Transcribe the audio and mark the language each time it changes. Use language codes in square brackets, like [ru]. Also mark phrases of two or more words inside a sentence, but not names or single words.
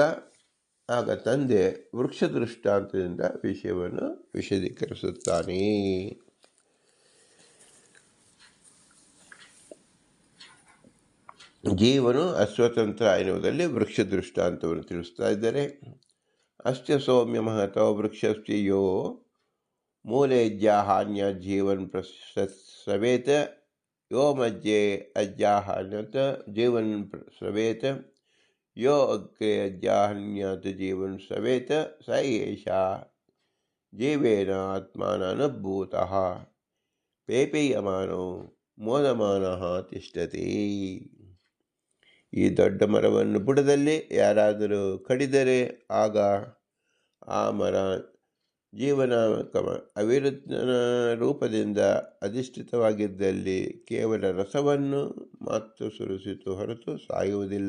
[kn] ಆಗ ತಂದೆ ವೃಕ್ಷ ದೃಷ್ಟಾಂತದಿಂದ ವಿಷಯವನ್ನು ವಿಶದೀಕರಿಸುತ್ತಾನೆ. ಜೀವನು ಅಸ್ವತಂತ್ರ ಎನ್ನುವುದರಲ್ಲಿ ವೃಕ್ಷ ದೃಷ್ಟಾಂತವನ್ನು ತಿಳಿಸ್ತಾ ಇದ್ದಾರೆ. [sa] ಅಸ್ಯ ಸೌಮ್ಯ ಮಹತೋ ವೃಕ್ಷಸ್ತಿಯೋ ಮೂಲೇಜ್ಯಾಹಾನ್ಯ ಜೀವನ್ ಸ್ರವೇತ ಯೋ ಮಧ್ಯೆ ಅಜ್ಯಾಹಾನ್ಯತ ಜೀವನ್ ಸ್ರವೇತ ಯೋ ಅಗ್ರೆ ಅಜ್ಯಾಹನ್ಯತ ಜೀವನ್ ಸ್ರವೇತ ಸ ಏಷ ಜೀವೇನ ಆತ್ಮಾನನುಭೂತಃ ಪೇಪೀಯಮಾನೋ ಮೋದಮಾನಃ ತಿಷ್ಠತಿ. [kn] ಈ ದೊಡ್ಡ ಮರವನ್ನು ಬುಡದಲ್ಲಿ ಯಾರಾದರೂ ಕಡಿದರೆ ಆಗ ಆ ಮರ ಜೀವನಾಮಕ ಅವಿರುದ್ಧನ ರೂಪದಿಂದ ಅಧಿಷ್ಠಿತವಾಗಿದ್ದಲ್ಲಿ ಕೇವಲ ರಸವನ್ನು ಮಾತ್ರ ಸುರಿಸಿತು ಹೊರತು ಸಾಯುವುದಿಲ್ಲ.